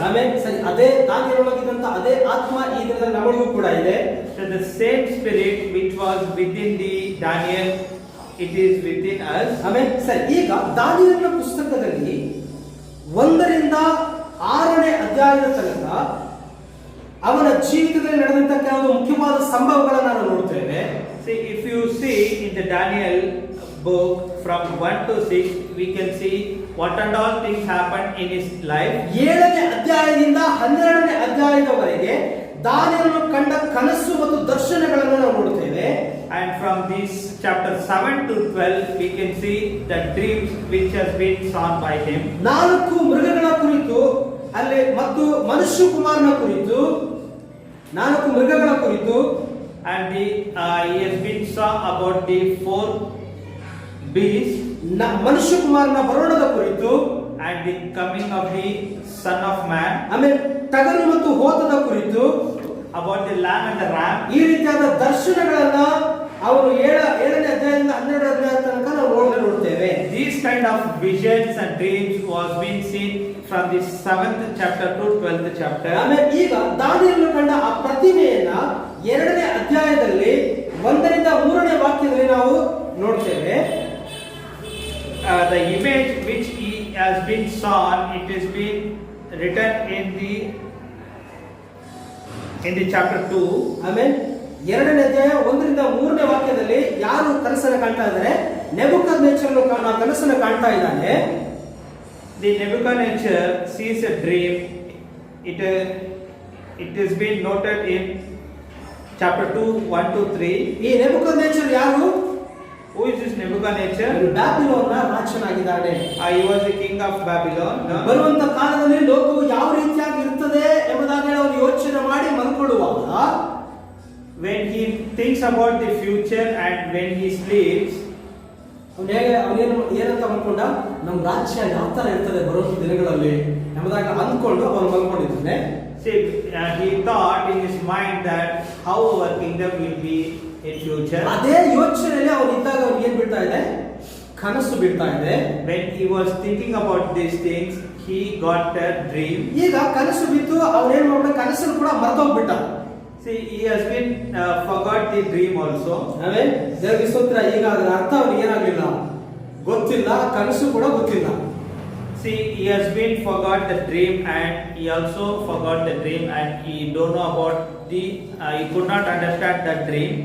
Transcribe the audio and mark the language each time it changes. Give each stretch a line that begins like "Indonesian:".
Kannada: ಆಮೇಲೆ ಸರಿ, ಅದೇ ದಾನಿಯೇಲನೊಳಗಿದ್ದಂತ ಅದೇ ಆತ್ಮ ಈ ದಿನದಲ್ಲಿ ನಮಗೂ ಕೂಡ ಇದೆ.
English: So the same spirit which was within the Daniel, it is within us.
Kannada: ಆಮೇಲೆ ಸರಿ, ಈಗ ದಾನಿಯೇಲನ ಪುಸ್ತಕದಲ್ಲಿ 1ರಿಂದ 6ನೇ ಅಧ್ಯಾಯದ ತನಕ ಅವನ ಜೀವಿತದಲ್ಲಿ ನಡೆದಂತ ಕೆಲವು ಮುಖ್ಯವಾದ ಸಂಭವಗಳನ್ನು ನಾವು ನೋಡ್ತೇವೆ.
English: See, if you see in the Daniel book from 1 to 6, we can see what and all things happened in his life.
Kannada: 7ನೇ ಅಧ್ಯಾಯದಿಂದ 12ನೇ ಅಧ್ಯಾಯದವರೆಗೆ ದಾನಿಯೇಲನು ಕಂಡ ಕನಸು ಮತ್ತು ದರ್ಶನಗಳನ್ನು ನಾವು ನೋಡ್ತೇವೆ.
English: And from this chapter 7 to 12, we can see the dreams which has been seen by him.
Kannada: 4 ಮೃಗಗಳ ಕುರಿತು ಅಲ್ಲಿ ಮತ್ತು ಮನುಷ್ಯ ಕುಮಾರನ ಕುರಿತು 4 ಮೃಗಗಳ ಕುರಿತು,
English: And he has been saw about the 4 beasts
Kannada: ಮನುಷ್ಯ ಕುಮಾರನ ಬರೋಣದ ಕುರಿತು,
English: and the coming of the Son of Man,
Kannada: ಆಮೇಲೆ ಟಗರು ಮತ್ತು ಹೋತದ ಕುರಿತು,
English: about the lamb and the ram.
Kannada: ಈ ರೀತಿಯಾದ ದರ್ಶನಗಳನ್ನ ಅವರು 7ನೇ ಅಧ್ಯಾಯದಿಂದ 12ನೇ ಅಧ್ಯಾಯ ತನಕ ನಾವು ನೋಡ್ತೇವೆ.
English: These kind of visions and dreams was being seen from the 7th chapter to 12th chapter.
Kannada: ಆಮೇಲೆ ಈಗ ದಾನಿಯೇಲನು ಕಂಡ ಆ ಪ್ರತಿಮೆಯನ್ನ 2ನೇ ಅಧ್ಯಾಯದಲ್ಲಿ 1ರಿಂದ 3ನೇ ವಾಕ್ಯದಲ್ಲಿ ನಾವು ನೋಡ್ತೇವೆ.
English: The image which he has been sawn, it has been written in the chapter 2.
Kannada: ಆಮೇಲೆ 2ನೇ ಅಧ್ಯಾಯ 1ರಿಂದ 3ನೇ ವಾಕ್ಯದಲ್ಲಿ ಯಾರು ಕನಸನ್ನು ಕಾಣ್ತಾ ಇದ್ದಾರೆ? ನೆಬೂಕದ್ನೆಚ್ಚರನು ಕನಸನ್ನು ಕಾಣ್ತಾ ಇದ್ದಾನೆ.
English: The Nebuchadnezzar sees a dream. It has been noted in chapter 2, 1 to 3.
Kannada: ಈ ನೆಬೂಕದ್ನೆಚ್ಚರ ಯಾರು?
English: Who is this Nebuchadnezzar?
Kannada: ಬ್ಯಾಬಿಲೋನ್ನ ರಾಜನಾಗಿದ್ದಾನೆ.
English: He was the king of Babylon.
Kannada: ಬರುವಂತ ಕಾಲದಲ್ಲಿ ಲೋಕವು ಯಾವ ರೀತಿಯಾಗಿ ಇರ್ತದೆ ಎಂಬುದಾಗಿ ಅವನು ಯೋಚನೆ ಮಾಡಿ ಮಲ್ಕೊಳ್ಳುವಾಗ,
English: when he thinks about the future and when he sleeps,
Kannada: ಏನಂತ ಅನ್ಕೊಂಡ, ನಮ್ಮ ರಾಜ್ಯ ಯಾವ ತರ ಇರ್ತದೆ ಬರುವಂತ ದಿನಗಳಲ್ಲಿ ಎಂಬುದಾಗಿ ಅಂದ್ಕೊಂಡು ಅವನು ಮಲ್ಕೊಂಡಿದ್ದಾನೆ.
English: see, he thought in his mind that how our kingdom will be in future.
Kannada: ಅದೇ ಯೋಚನೆಯಲ್ಲಿ ಅವನು ಇದ್ದಾಗ ಅವನಿಗೆ ಏನ್ ಬೀಳ್ತಾ ಇದೆ? ಕನಸು ಬೀಳ್ತಾ ಇದೆ.
English: When he was thinking about these things, he got a dream.
Kannada: ಈಗ ಕನಸು ಬಿತ್ತು, ಅವನೇನ್ ಮಾಡ್ಬಿಟ್ಟ, ಕನಸನ್ನು ಕೂಡ ಮರ್ತೋಗ್ಬಿಟ್ಟ.
English: See, he has been forgot the dream also.
Kannada: ಆಮೇಲೆ ದೇವರಿಗೆ ಸ್ತೋತ್ರ, ಈಗ ಅದರ ಅರ್ಥ ಅವನಿಗೆ ಏನಾಗಲಿಲ್ಲ, ಗೊತ್ತಿಲ್ಲ, ಕನಸು ಕೂಡ ಗೊತ್ತಿಲ್ಲ.
English: See, he has been forgot the dream and he also forgot the dream and he don't know about the he could not understand that dream.